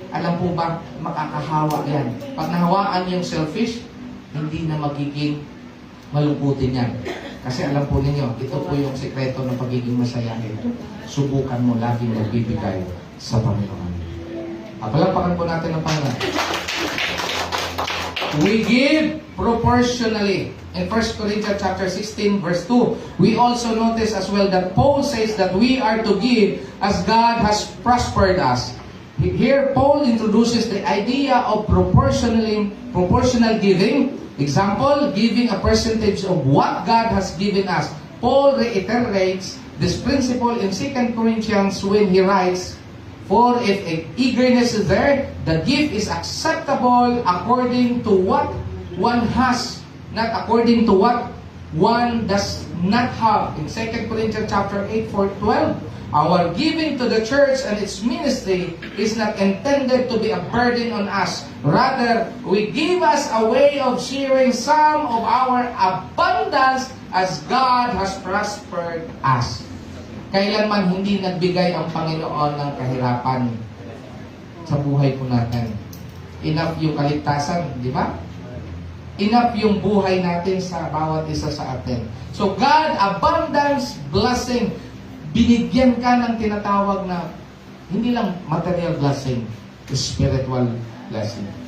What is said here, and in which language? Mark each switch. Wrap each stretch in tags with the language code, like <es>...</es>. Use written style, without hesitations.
<tl>Alam po ba, makakahawa yan. Pag nahawaan yung selfish, hindi na magiging malungkutin yan. Kasi alam po ninyo, ito po yung sekreto ng pagiging masayahin. Subukan mo laging magbibigay sa Panginoon. Palapakan po natin ang Panginoon.</tl> <en>We give proportionally. In 1 Corinthians chapter 16 verse 2, we also notice as well that Paul says that we are to give as God has prospered us. Here Paul introduces the idea of proportional giving. Example, giving a percentage of what God has given us. Paul reiterates this principle in 2 Corinthians when he writes, "For if eagerness is there, the gift is acceptable according to what one has, not according to what one does not have." In 2 Corinthians chapter 8, 4-12, our giving to the church and its ministry is not intended to be a burden on us. Rather, we give us a way of sharing some of our abundance as God has prospered us.</en> <tl>Kailanman hindi nagbigay ang Panginoon ng kahirapan sa buhay po natin. Enough yung kaligtasan, di ba? Enough yung buhay natin sa bawat isa sa atin. So God, abundance, blessing, binigyan ka ng tinatawag na hindi lang material blessing, spiritual blessing.</tl>